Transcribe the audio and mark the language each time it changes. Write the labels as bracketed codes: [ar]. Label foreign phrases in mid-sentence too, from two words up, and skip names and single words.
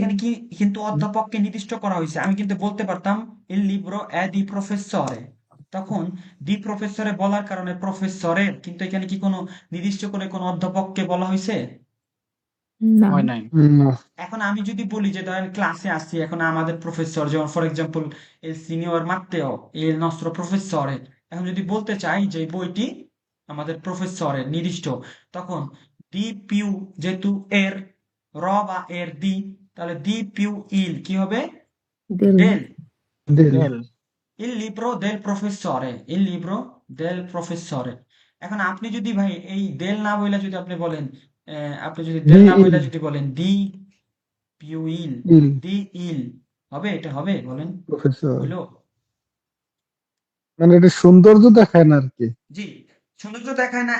[bn] এখানে কি কিন্তু অধ্যাপককে নির্দিষ্ট করা হয়েছে। আমি কিন্তু বলতে পারতাম [it] il libro è di professore, [bn] তখন [it] di professore [bn] বলার কারণে প্রফেসরের, কিন্তু এখানে কি কোনো নির্দিষ্ট করে কোনো অধ্যাপককে বলা হয়েছে? না। হয় নাই। না, এখন আমি যদি বলি যে ধরেন ক্লাসে আসছি, এখন আমাদের প্রফেসর, যেমন [en] for example [it] il signor Matteo il nostro professore, [bn] এখন যদি বলতে চাই যে এই বইটি আমাদের প্রফেসরের নির্দিষ্ট, তখন [it] di più, [bn] যেহেতু এর র বা এর দি, তাহলে [it] di più il [bn] কি হবে? দেল ডেল। দেল। ডেল। [it] il libro del professore, il libro del professore। [bn] এখন আপনি যদি ভাই এই দেল না বইলা যদি আপনি বলেন, আপনি যদি দি দেল না ইল, বইলা যদি বলেন [it] di più il, [bn] ইল [it] di il, [bn] হবে? এটা হবে বলেন? প্রফেসর। হইলো? মানে এটা সৌন্দর্য দেখায় না আর কি। জি, সৌন্দর্য দেখায় না।